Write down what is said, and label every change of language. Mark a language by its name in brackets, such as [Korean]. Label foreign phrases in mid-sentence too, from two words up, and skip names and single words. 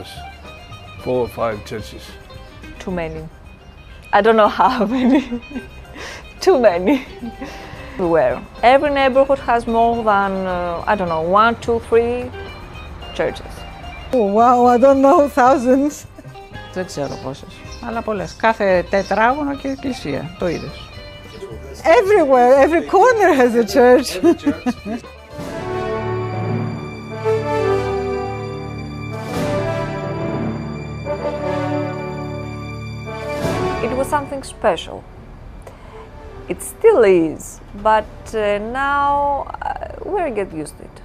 [English] 4 or 5 churches. Too many. I don't know how many. Too many. Everywhere. Every neighborhood has more than, I don't know, 1, 2, 3 churches. Oh, wow, I don't know, thousands. [Greek] Δεν ξέρω πόσες, αλλά πολλές. Κάθε τετράγωνο και εκκλησία, το είδες. [English] Everywhere, every corner has a church. It was something special. It still is, but now we get used to it.